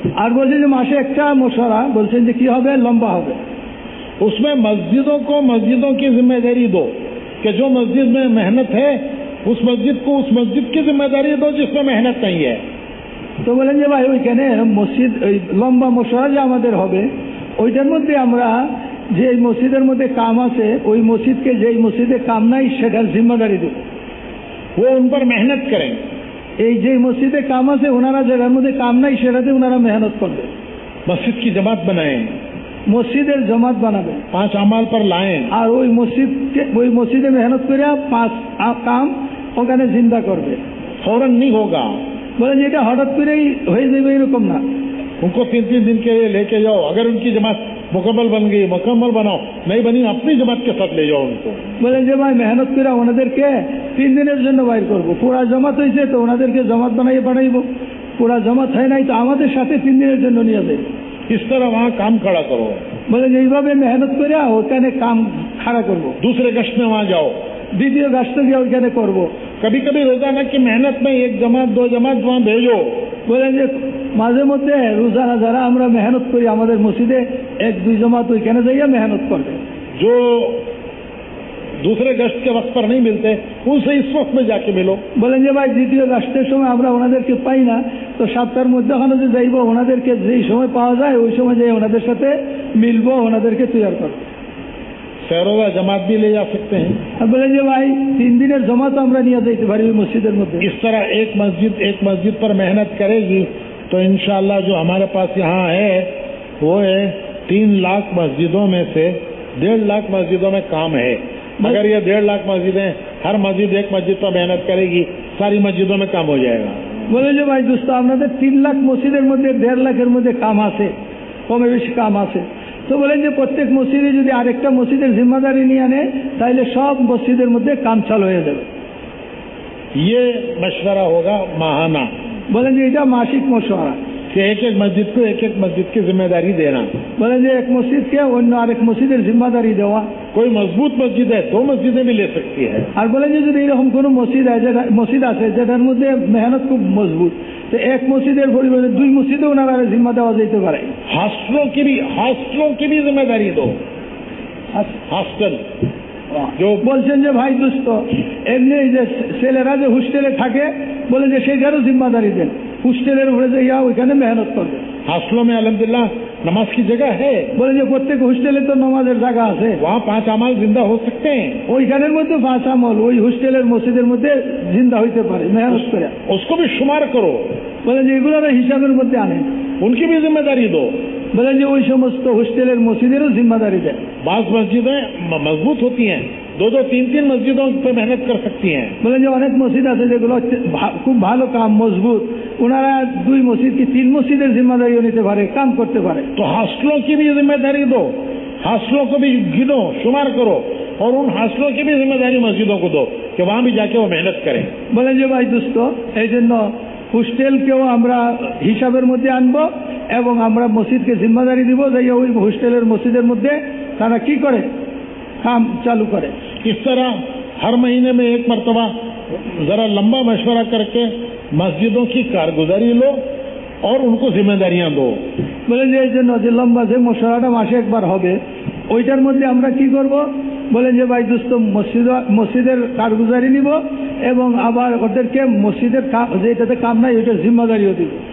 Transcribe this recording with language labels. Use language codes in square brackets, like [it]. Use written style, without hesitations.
[bn] আর বলছেন যে মাসে একটা মশওয়ারা, বলছেন যে কি হবে, লম্বা হবে। [hi] उसमें मस्जिदों को मस्जिदों की जिम्मेदारी दो कि जो मस्जिद में मेहनत है उस मस्जिद को उस मस्जिद की जिम्मेदारी दो जिसमें मेहनत नहीं है। [bn] তো বলেন যে ভাই ওইখানে মসজিদ ওই লম্বা মশওয়ারা যে আমাদের হবে, ওইটার মধ্যে আমরা যে মসজিদের মধ্যে কাম আছে ওই মসজিদকে, যেই মসজিদে কাম নাই সেটার জিম্মেদারি দেব। [hi] वो उन पर मेहनत करें। [bn] এই যে মসজিদে কাম আছে ওনারা যেটার মধ্যে কাম নাই সেটাতে ওনারা মেহনত করবে। [hi] मस्जिद की जमात बनाएं, [bn] মসজিদের জমাত বানাবে, [hi] 5 अमाल पर लाएं, [bn] আর ওই মসজিদে মেহনত করে 5 কাম ওখানে জিন্দা করবে। [hi] फौरन नहीं होगा। [bn] বলেন যে এটা হঠাৎ করেই হয়ে যাবে এরকম না। [hi] उनको 3-3 दिन के लिए लेके जाओ। अगर उनकी जमात मुकम्मल बन गई मुकम्मल बनाओ, नहीं बनी अपनी जमात के साथ ले जाओ उनको। [bn] বলেন যে ভাই মেহনত করে ওনাদেরকে 3 দিনের জন্য বাইর করব। পুরা জমাত হয়েছে তো ওনাদেরকে জমাত বানাইয়ে পাঠাইব, পুরা জমাত হয় নাই তো আমাদের সাথে 3 দিনের জন্য নিয়ে যাবে। [hi] इस तरह वहाँ काम खड़ा करो। [bn] বলেন এইভাবে মেহনত করে ওখানে কাম খাড়া করব। [hi] दूसरे गश्त में वहाँ जाओ, [bn] দ্বিতীয় গাছটা গিয়ে ওইখানে করব। [hi] कभी कभी रोजाना की मेहनत में 1 जमात 2 जमात वहाँ भेजो। [bn] বলেন যে মাঝে মধ্যে রোজানা যারা আমরা মেহনত করি আমাদের মসজিদে 1-2 জমাত ওইখানে যাইয়া মেহনত করবে। [hi] जो दूसरे गश्त के वक्त पर नहीं मिलते उनसे इस वक्त में जाके मिलो। [bn] বলেন যে ভাই দ্বিতীয় গাছের সময় আমরা ওনাদেরকে পাই না, তো সপ্তাহের মধ্যে ওখানে যে যাইব ওনাদেরকে যেই সময় পাওয়া যায় ওই সময় যাই ওনাদের সাথে মিলবো, ওনাদেরকে তৈরি করবো। [hi] सैरोजा जमात भी ले जा सकते हैं। [bn] আর বলেন যে ভাই 3 দিনের জমাত আমরা নিয়ে যাইতে পারি ওই মসজিদের মধ্যে। [hi] इस तरह एक मस्जिद पर मेहनत करेगी तो इंशाअल्लाह जो हमारे पास यहाँ है वो है 3 लाख मस्जिदों में से 1.5 लाख मस्जिदों में काम है। अगर ये 1.5 लाख मस्जिदें हर मस्जिद एक मस्जिद पर मेहनत करेगी सारी मस्जिदों में काम हो जाएगा। [bn] বলেন যে ভাই দোস্ত আপনাদের 3 লাখ মসজিদের মধ্যে 1.5 লাখের মধ্যে কাম আছে, কমে বেশি কাম আছে। তো বলেন যে প্রত্যেক মসজিদে যদি আরেকটা মসজিদের জিম্মাদারি নিয়ে আনে তাহলে সব মসজিদের মধ্যে কাম চালু হয়ে যাবে। [hi] ये मशवरा होगा माहाना। [bn] বলেন যে এটা মাসিক মশওয়ারা [hi] कि एक मस्जिद को एक मस्जिद की जिम्मेदारी देना। [bn] বলেন যে এক মসজিদকে অন্য আরেক মসজিদের জিম্মাদারি দেওয়া। [hi] कोई मजबूत मस्जिद है 2 मस्जिदें भी ले सकती है। [bn] আর বলেন যে যদি এরকম কোনো মসজিদ আছে যেটার মধ্যে মেহনত খুব মজবুত, তো এক মসজিদের পরিবর্তে 2 মসজিদে ওনারা জিম্মা দেওয়া যেতে পারে। [hi] हॉस्टलों की भी जिम्मेदारी दो। हॉस्टल जो [bn] বলছেন যে ভাই দোস্ত এমনি যে ছেলেরা যে হোস্টেলে থাকে বলে যে সেটারও জিম্মাদারি দেন, হোস্টেলের উপরে যে ওইখানে মেহনত করবে। [hi] हॉस्टलों में अल्हम्दुलिल्लाह नमाज की जगह है, [bn] বলে যে প্রত্যেক হোস্টেলে তো নামাজের জায়গা আছে, [hi] वहाँ 5 अमाल जिंदा हो सकते हैं। [bn] ওইখানের মধ্যে 5 আমল ওই হোস্টেলের মসজিদের মধ্যে জিন্দা হইতে পারে মেহনত করে। [hi] उसको भी शुमार करो, [bn] বলে যে এগুলোর হিসাবের মধ্যে আনে, [hi] उनकी भी जिम्मेदारी दो। [bn] বলেন যে ওই সমস্ত হোস্টেলের মসজিদেরও জিম্মাদারি দেয়। [hi] बाज़ मस्जिदें मजबूत होती हैं, 2-2, 3-3 मस्जिदों पे मेहनत कर सकती हैं। [bn] বলেন যে অনেক মসজিদ আছে যেগুলো খুব ভালো কাম মজবুত, ওনারা 2 মসজিদ কি 3 মসজিদের জিম্মাদারিও নিতে পারে, কাম করতে পারে। [hi] तो हॉस्टलों की भी जिम्मेदारी दो, हॉस्टलों को भी गिनो, शुमार करो, और उन हॉस्टलों की भी जिम्मेदारी मस्जिदों को दो कि वहाँ भी जाके वो मेहनत करें। [bn] বলেন যে ভাই দোস্ত, এই জন্য হোস্টেলকেও আমরা হিসাবের মধ্যে আনবো এবং আমরা মসজিদকে জিম্মাদারি দিব যে ওই হোস্টেলের মসজিদের মধ্যে তারা কি করে, কাম চালু করে। [hi] इस तरह हर महीने में एक मरतबा जरा लंबा मशवरा करके मस्जिदों की कारगुजारी लो और उनको जिम्मेदारियां दो। [bn] বলেন যে এই জন্য যে লম্বা যে মশলাটা মাসে একবার হবে ওইটার মধ্যে আমরা কি করব, বলেন যে ভাই দোস্ত মসজিদের কারগুজারি নিব এবং আবার ওদেরকে মসজিদের যেটাতে কাম নাই ওইটার জিম্মাদারিও দিব।